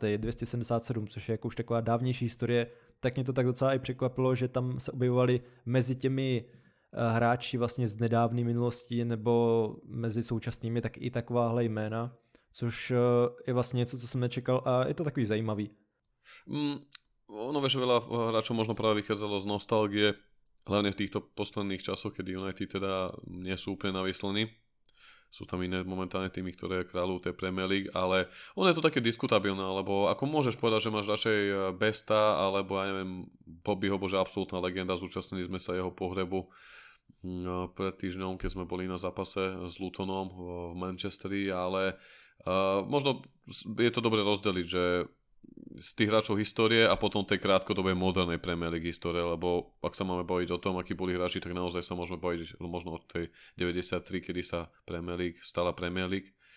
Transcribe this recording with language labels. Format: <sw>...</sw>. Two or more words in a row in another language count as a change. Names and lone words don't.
<cs>277, což je jako už taková dávnější historie, tak mě to tak docela i překvapilo, že tam se objevovali mezi těmi hráči vlastně z nedávné minulosti nebo mezi současnými tak i takováhle jména, což je vlastně něco, co jsem nečekal, a je to takový zajímavý.</cs> <sk>Ono vieš, veľa hráčov možno práve vychádzalo z nostalgie, hlavne v týchto posledných časoch, kedy United teda nie sú úplne navyslení. Sú tam iné momentálne týmy, ktoré kráľujú tej Premier League, ale ono je to také diskutabilné, lebo ako môžeš povedať, že máš radšej Besta, alebo ja neviem, Bobbyho, bože, absolútna legenda, zúčastnili sme sa jeho pohrebu pred týždňom, keď sme boli na zápase s Lutonom v Manchesteri, ale možno je to dobre rozdeliť, že z tých hráčov histórie a potom tej krátkodobej modernej Premier League histórie, lebo ak sa máme baviť o tom, akí boli hráči, tak naozaj sa môžeme baviť možno od tej 93, kedy sa Premier League stala Premier League.</sk>